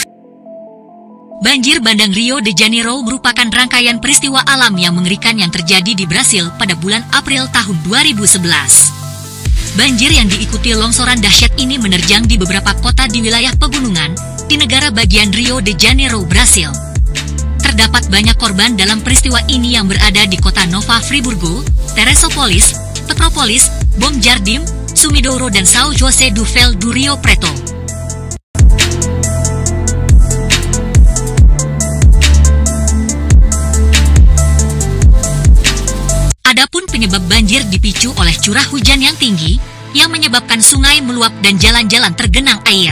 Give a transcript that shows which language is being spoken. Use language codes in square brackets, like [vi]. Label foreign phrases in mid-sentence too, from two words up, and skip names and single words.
[id] Banjir bandang Rio de Janeiro merupakan rangkaian peristiwa alam yang mengerikan yang terjadi di Brasil pada bulan April tahun 2011. Banjir yang diikuti longsoran dahsyat ini menerjang di beberapa kota di wilayah pegunungan di negara bagian Rio de Janeiro, Brasil. Terdapat banyak korban dalam peristiwa ini yang berada di kota Nova Friburgo, Teresópolis, Petrópolis, Bom Jardim, Sumidouro, dan São José do Rio Preto. Adapun penyebab banjir dipicu oleh curah hujan yang tinggi, yang menyebabkan sungai meluap dan jalan-jalan tergenang air.